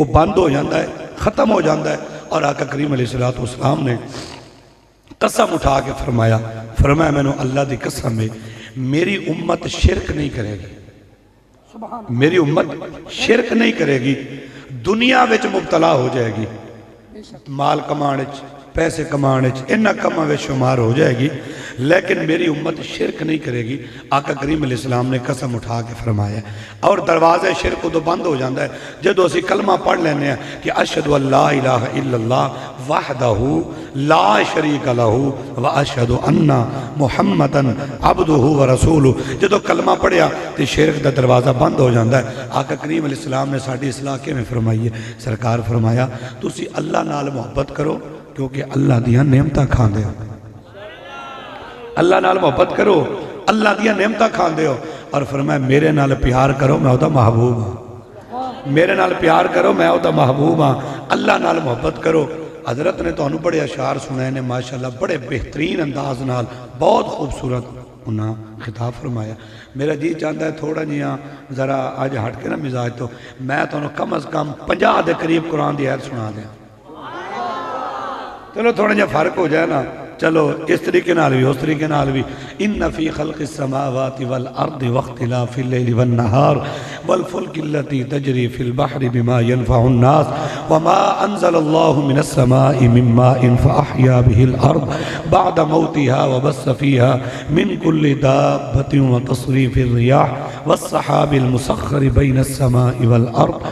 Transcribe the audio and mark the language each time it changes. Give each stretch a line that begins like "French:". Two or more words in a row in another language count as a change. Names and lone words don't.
Punjabi: بند ہو جاندہ ہے، ختم ہو جاندہ ہے، اور آقا کریم
Arabic: علیہ السلام
Punjabi: نے قسم اٹھا کے فرمایا میں نے اللہ دی قسم ہے میری امت شرک نہیں کرے گی، میری امت شرک نہیں کرے گی، دنیا وچ مبتلا ہو جائے گی، مال کمانے پیسے کمانے انہا کماں وچ شمار ہو جائے گی، لیکن میری امت شرک نہیں کرے گی۔ آقا کریم
Arabic: علیہ السلام
Punjabi: نے قسم اٹھا کے فرمایا، اور دروازے شرک تو بند ہو جاندہ ہے جدو اسی کلمہ پڑھ لینے ہیں کہ
Arabic: اشہدو اللہ الہ الا اللہ وحدہ لا شریک لہ واشہدو ان محمدا عبدہ ورسولہ،
Punjabi: جدو کلمہ پڑھیا تو شرک دا دروازہ بند ہو جاندہ ہے۔ آقا کریم
Arabic: علیہ السلام
Punjabi: نے ساڑھی اصلاح کے میں فرمائی ہے، سرکار فرمایا تسی اللہ نال محبت کرو کیونکہ اللہ دیاں نعمتہ کھان دے ہو، اللہ نال محبت کرو اللہ دیاں نعمتہ کھان دے ہو، اور فرمایا میرے نال پیار کرو میں ہوتا محبوب ہاں، میرے نال پیار کرو میں ہوتا محبوب ہاں، اللہ نال محبت کرو۔ حضرت نے تو انہوں بڑے اشعار سنائے نے ماشاءاللہ بڑے بہترین انداز نال بہت خوبصورت انہاں خطاب فرمایا۔ میرا جی چاہتا ہے تھوڑا جیاں ذرا آج ہٹ کے نا مزاج تو میں تو انہوں کم از کم 50 دے قریب قرآن دی آیت سنا دیں، چلو تھوڑا جا فرق ہو جائے نا، چلو اس طریقے نال بھی اس طریقے نال بھی
Arabic: ان فی خلق السماوات والارض واختلاف اللیل والنہار والفلک التي تجری فی البحر بما ينفع الناس وما انزل اللہ من السماء من ماء فاحیا به الارض بعد موتها وبث فيها من كل دابة وتصریف الرياح والسحاب المسخر بين السماء والارض